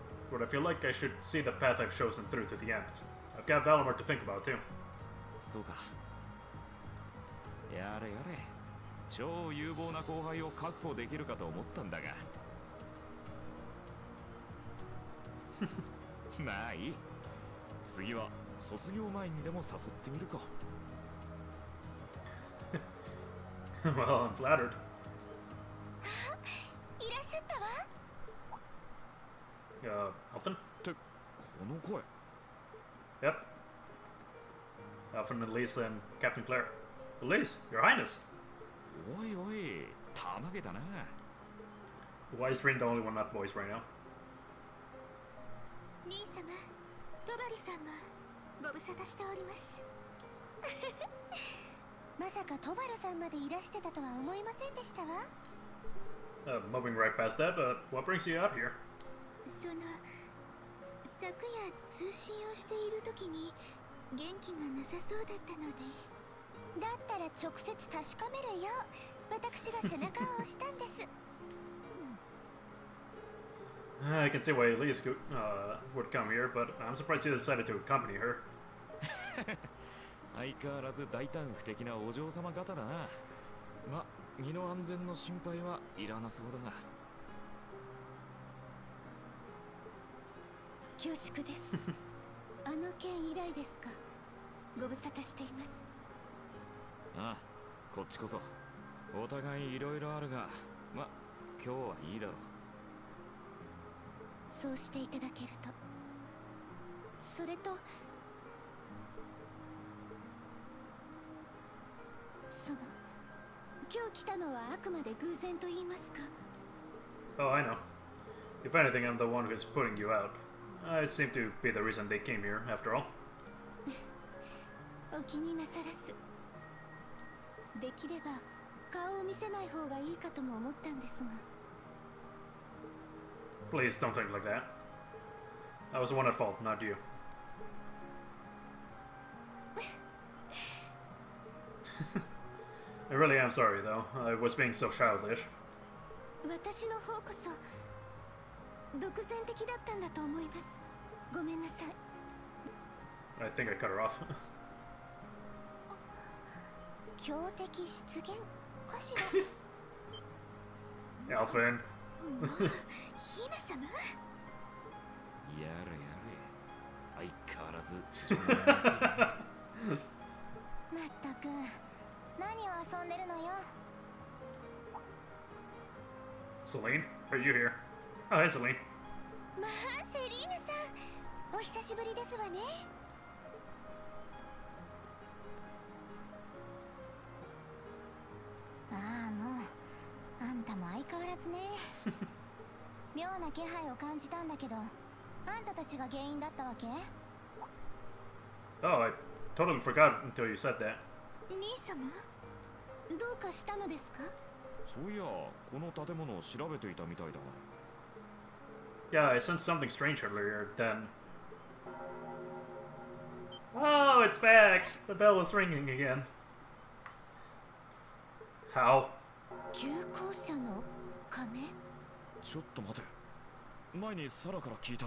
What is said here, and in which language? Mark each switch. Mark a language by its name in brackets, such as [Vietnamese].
[English] But I feel like I should see the path I've chosen through to the end. I've got Valimor to think about too. [Japanese] そうか。やれやれ。超有望な後輩を確保できるかと思ったんだが。まあいい。次は卒業前にでも誘ってみるか。 [English] Well, I'm flattered. [Japanese] いらっしゃったわ。 [English] Alphen? [Japanese] ってこの声。 [English] Yep. Alphen, Elise, and Captain Claire. Elise, Your Highness! [Japanese] おいおい、たまげたな。 [English] Why is Rin the only one not voiced right now? [Japanese] リー様、トバリさんもご無沙汰しております。まさかトバルさんまでいらしてたとは思いませんでしたわ。 [English] Moving right past that, what brings you out here? [Japanese] 昨夜通信をしている時に元気がなさそうだったので、だったら直接確かめるよう私が背中を押したんです。 [English] I can see why Elise would come here, but I'm surprised you decided to accompany her. [Japanese] 相変わらず大胆不敵なお嬢様方だな。ま、身の安全の心配はいらなそうだが。恐縮です。あの件以来ですか。ご無沙汰しています。ああ、こっちこそ。お互いいろいろあるが、ま、今日はいいだろう。そうしていただけると。それと今日来たのはあくまで偶然と言いますか。 [English] Oh, I know. If anything, I'm the one who's putting you out. I seem to be the reason they came here, after all. [Japanese] お気になさらず。できれば顔を見せない方がいいかとも思ったんですが。 [English] Please don't think like that. I was the one at fault, not you. I really am sorry, though. I was being so childish. [Japanese] 私の方こそ独善的だったんだと思います。ごめんなさい。 [English] I think I cut her off. [Japanese] 強敵出現かしら。 Alphen. 姫様。やれやれ。相変わらず。まったく何を遊んでるのよ。 [English] Celine, are you here? Oh, hi, Celine. [Japanese] まあセリーヌさん、お久しぶりですわね。ああ、もうあんたも相変わらずね。妙な気配を感じたんだけど、あんたたちが原因だったわけ？ [English] Oh, I totally forgot until you said that. [Japanese] 兄様、どうかしたのですか？そういや、この建物を調べていたみたいだが。 [English] Yeah, I sensed something strange earlier, then... Oh, it's back! The bell was ringing again. How? [Japanese] 旧校舎の鐘？ちょっと待て。前にサラから聞いた。